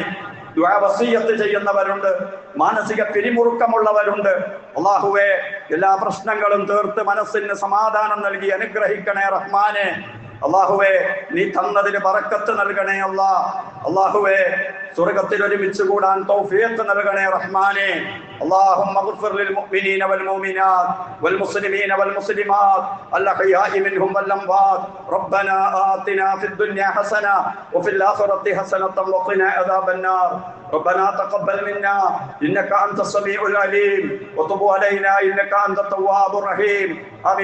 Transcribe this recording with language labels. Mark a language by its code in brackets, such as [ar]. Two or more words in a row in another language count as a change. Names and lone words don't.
[ml] ദുആ വസിയത്ത് ചെയ്യുന്നവരുണ്ട്, മാനസിക പിരിമുറുക്കമുള്ളവരുണ്ട്, അല്ലാഹുവേ എല്ലാ പ്രശ്നങ്ങളും തീർത്ത് മനസ്സിന് സമാധാനം നൽകി അനുഗ്രഹിക്കണേ റഹ്മാനെ. അല്ലാഹുവേ, നീ തന്നതിന് ബറക്കത്ത് നൽകണേ അല്ലാ. അല്ലാഹുവേ, സ്വർഗ്ഗത്തിൽ ഒരുമിച്ച് കൂടാൻ തൗഫീഖ് നൽകണേ റഹ്മാനെ. [ar] اللهم اغفر للمؤمنين والمؤمنات والمسلمين والمسلمات الأحياء منهم والأموات. ربنا آتنا في الدنيا حسنة وفي الآخرة حسنة وقنا عذاب النار. ربنا تقبل منا إنك أنت السميع العليم وتب علينا إنك أنت التواب الرحيم.